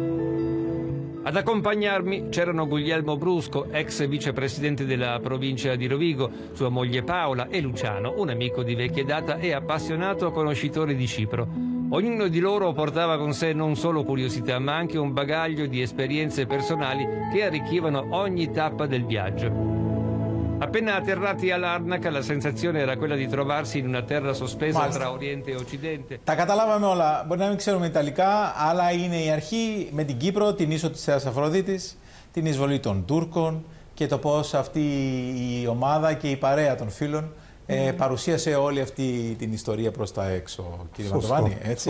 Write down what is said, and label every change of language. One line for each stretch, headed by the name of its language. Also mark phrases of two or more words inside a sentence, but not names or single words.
Italian: Ad accompagnarmi c'erano Guglielmo Brusco, ex vicepresidente della provincia di Rovigo, sua moglie Paola e Luciano, un amico di vecchia data e appassionato conoscitore di Cipro. Ognuno di loro portava con sé non solo curiosità, ma anche un bagaglio di esperienze personali che arricchivano ogni tappa del viaggio. Appena atterrati a Larnaca, la sensazione era quella di trovarsi in una terra sospesa tra Oriente e Occidente.
Greek: Τα καταλάβαμε όλα. Μπορεί να μην ξέρουμε Ιταλικά, αλλά είναι η αρχή με την Κύπρο, την ίσο της Θεάς Αφροδίτης, την εισβολή των Τούρκων και το πώς αυτή η ομάδα και η παρέα των φίλων παρουσίασε όλη αυτή την ιστορία προς τα έξω. Κύριε Μαντοβάνη, έτσι.